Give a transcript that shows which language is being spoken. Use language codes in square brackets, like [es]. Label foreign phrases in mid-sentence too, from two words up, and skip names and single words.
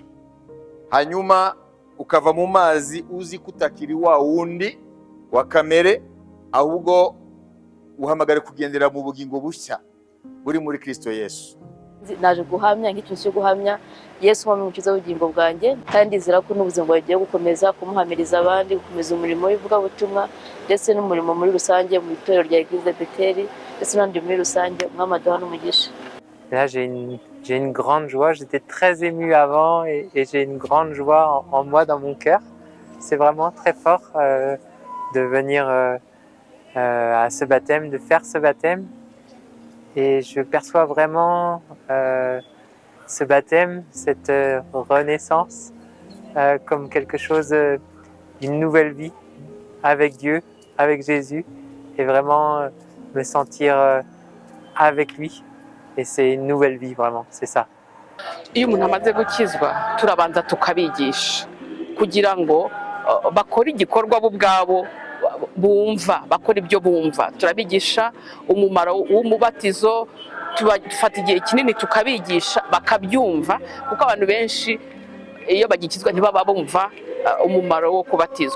[rw] Hanyuma ukava mu mazi uzi kutakiri wa wundi wa kamere, ahubwo uhamagare kugendera mu bugingo bushya buri muri Kristo Yesu. Naje guhamya nk'ikintu cyo guhamya Yesu w'umukiza w'ubugingo bwanjye, kandi nzira ko n'ubuzima bwagiye gukomeza kumuhamiriza abandi, gukomeza umurimo w'ivugabutumwa ndetse n'umurimo muri rusange mu itorero rya Église Beteli ndetse n'andi muri rusange. Umwami aduha n'umugisha. [fr] Là, j'ai une grande joie. J'étais très émue avant et j'ai une grande joie en moi, dans mon cœur. C'est vraiment très fort de venir à ce baptême, de faire ce baptême. Et je perçois vraiment ce baptême, cette renaissance, comme quelque chose d'une nouvelle vie avec Dieu, avec Jésus, et vraiment me sentir avec lui. Et c'est une nouvelle vie, vraiment, c'est ça. [rw] Iyo umuntu amaze gukizwa, turabanza tukabigisha kugira ngo bakore igikorwa bo ubwabo bumva, bakora ibyo bumva. Turabigisha umumaro w'umubatizo, tufata igihe kinini tukabigisha bakabyumva, kuko abantu benshi iyo bagikizwa ntibaba bumva umumaro wo kubatizwa.